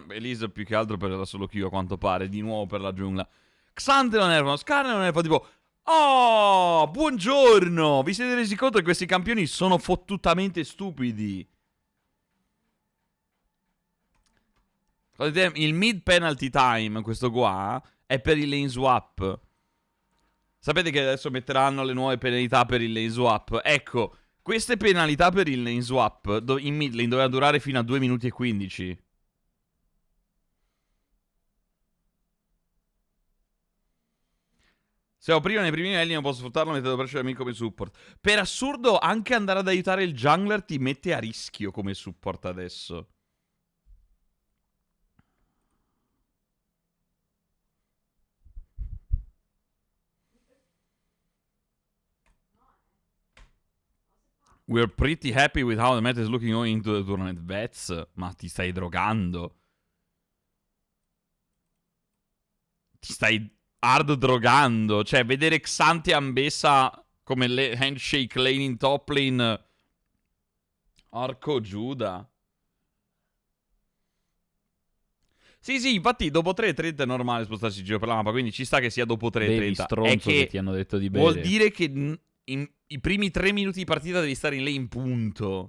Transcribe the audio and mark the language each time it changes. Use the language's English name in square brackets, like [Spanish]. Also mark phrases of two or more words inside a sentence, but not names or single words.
[Italian] Elise più che altro per la solo Q a quanto pare, di nuovo per la giungla. Xante la nerfano, Skarner la nerfano, tipo... Oh, buongiorno! Vi siete resi conto che questi campioni sono fottutamente stupidi? Il [English] mid penalty time, [Italian] questo qua, è per il [English] lane swap. [Italian] Sapete che adesso metteranno le nuove penalità per il [English] lane swap? [Italian] Ecco... Queste penalità per il [English] lane swap [Italian] in [English] mid lane [Italian] doveva durare fino a 2 minuti e 15. Se ho prima nei primi livelli non posso sfruttarlo mettendo pressure amico come support. Per assurdo, anche andare ad aiutare il jungler ti mette a rischio come support adesso. [English] We're pretty happy with how the meta is looking going into the tournament. [Italian] Vets, ma ti stai drogando. Ti stai hard drogando. Cioè, vedere Xante e Ambessa come [English] handshake lane [Italian] in [English] top lane. [Italian] Arco Giuda. Sì, infatti dopo 3.30 è normale spostarsi in giro per la mappa, quindi ci sta che sia dopo 3.30. Bevi stronzo che ti hanno detto di bere. Vuol dire che i primi 3 minuti di partita devi stare in lane, punto.